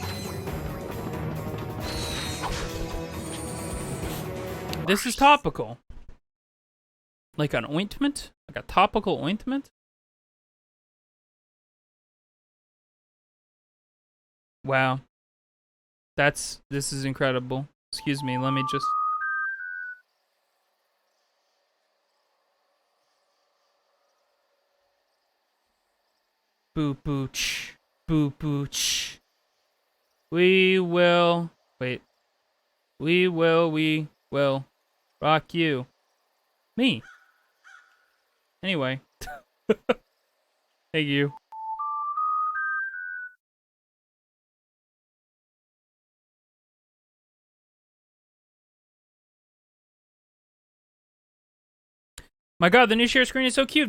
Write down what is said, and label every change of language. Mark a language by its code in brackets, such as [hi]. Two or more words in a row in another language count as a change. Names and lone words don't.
[en] This is topical. Like an ointment? Like a topical ointment? Wow. This is incredible. Excuse me, let me just... Boo booch. Boo booch. We will rock you. Me. Anyway. Thank you. My god, the new share screen is so cute.